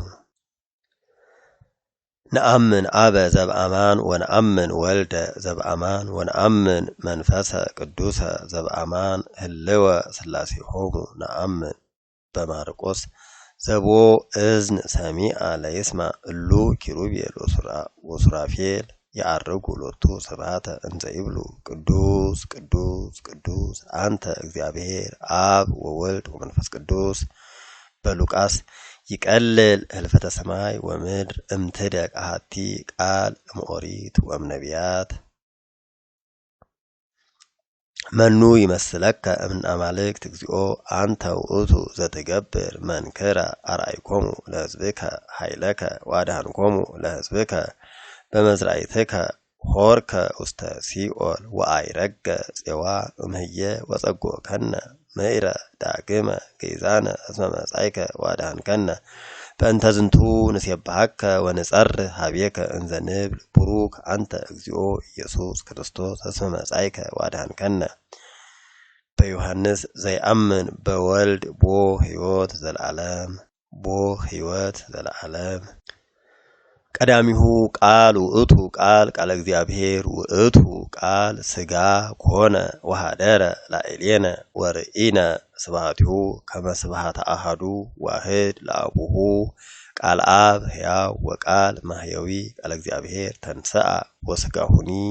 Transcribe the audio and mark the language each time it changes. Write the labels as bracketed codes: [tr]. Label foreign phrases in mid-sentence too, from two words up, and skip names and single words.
[gez] ነአምን አበ ዘበአማን ወነአምን ወልደ ዘበአማን ወነአምን መንፈሰ ቅዱሰ ዘበአማን ህልወ ሥላሴሆሙ ነአምን በማርቆስ ዘቦ እዝን ሰሚዐ ለይስማዕ እሉ ኪሩቤል ወሱራፌል ያዐርጉ ሎቱ ስብሐተ እንዘ ይብሉ ቅዱስ ቅዱስ ቅዱስ አንተ እግዚአብሔር አብ ወወልድ ወመንፈስ ቅዱስ በሉቃስ ይቀልል ህልፈተ ሰማይ ወምድር እምትደቅ አሐቲ ቃል እምኦሪት ወእምነቢያት መኑ ይመስለከ እምነ አማልክት እግዚኦ አንተ ውእቱ ዘትገብር መንክረ አርአይኮሙ ለሕዝብከ ኃይለከ ወአድኃንኮሙ ለሕዝብከ በመዝራዕትከ ሆርከ ውስተ ሲኦል ወአይረገ ፄዋ እምህየ ወጸጎከነ ምዕረ ዳግመ ገይዛነ እስመ መጻእከ ወአድኃንከነ በእንተ ዝንቱ ንሴብሐከ ወንጸርህ ኀቤከ እንዘ ንብል ቡሩክ አንተ እግዚኦ ኢየሱስ ክርስቶስ እስመ መጻእከ ወአድኃንከነ በዮሐንስ ዘይአምን በወልድ ቦ ሕይወት ዘለዓለም ቀዳሚሁ ቃል ውእቱ ቃል ቃለ እግዚአብሔር ውእቱ ቃል ሥጋ ኮነ ወኀደረ ላዕሌነ ወርኢነ ስብሐቲሁ ከመ ስብሐተ አሐዱ ዋሕድ ለአቡሁ ቃል አብ ሕያው ወቃል ማሕየዊ ቃለ እግዚአብሔር ተንሥአ ወሥጋሁኒ